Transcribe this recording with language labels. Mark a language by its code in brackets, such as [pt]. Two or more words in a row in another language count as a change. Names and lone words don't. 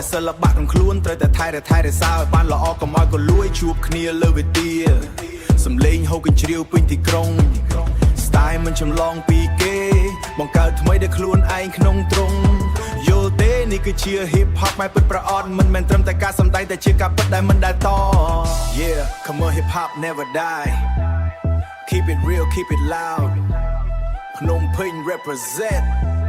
[km] សិល្បៈក្នុងខ្លួនត្រូវតែថែរក្សាឲ្យបានល្អកុំឲ្យក៏លួយជួបគ្នាលើវេទិសំលេងហូរកញ្ជ្រៀវពេញទីក្រុង Style មិនចម្លងពីគេបង្កើតថ្មីដោយខ្លួនឯងក្នុងទ្រង់យល់ទេនេះគឺជា [en] hip hop [km] ម៉ែពិតប្រអត់មិនមែនត្រឹមតែការសម្ដែងតែជាការពិតដែលមិនដែលត [en] Yeah come on hip hop never die Keep it real, keep it loud. Phnom Penh represent.